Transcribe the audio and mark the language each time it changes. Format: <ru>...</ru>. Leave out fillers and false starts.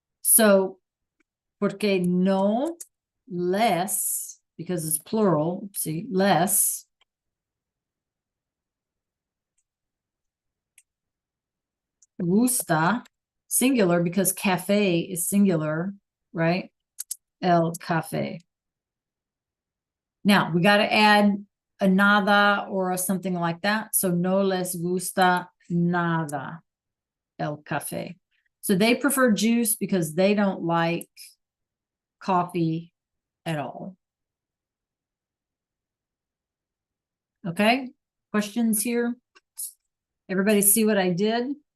<en>So, porque no les, because it's plural, see, les gusta, singular, because cafe is singular, right? El café. Now we got to add a nada or a something like that.</en> <es>So no les gusta nada el café.</es> <en>So they prefer juice because they don't like coffee at all. Okay. Questions here? Everybody see what I did?</en>